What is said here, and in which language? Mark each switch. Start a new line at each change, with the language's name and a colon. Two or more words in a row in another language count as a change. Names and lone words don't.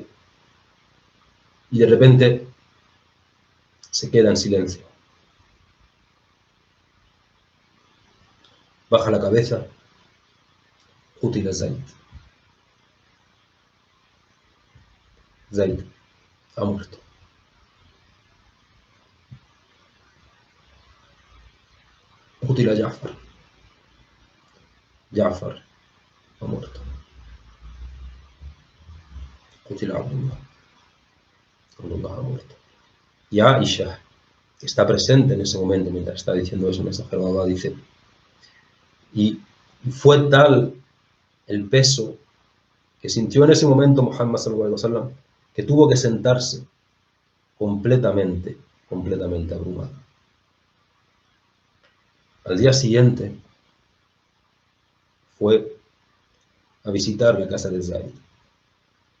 Spanish: Y de repente se queda en silencio. Baja la cabeza,
Arabic: قتل زيد.
Spanish: Zayd ha muerto.
Arabic: قتل جعفر.
Spanish: Ja'far ha muerto.
Arabic: قتل عبد الله.
Spanish: Abdullah ha muerto. Y Aisha, que está presente en ese momento mientras está diciendo eso, el mensajero de Allah dice, y fue tal el peso que sintió en ese momento Muhammad
Arabic: صلى الله عليه وسلم
Spanish: que tuvo que sentarse completamente abrumado. Al día siguiente fue a visitar la casa de Zayd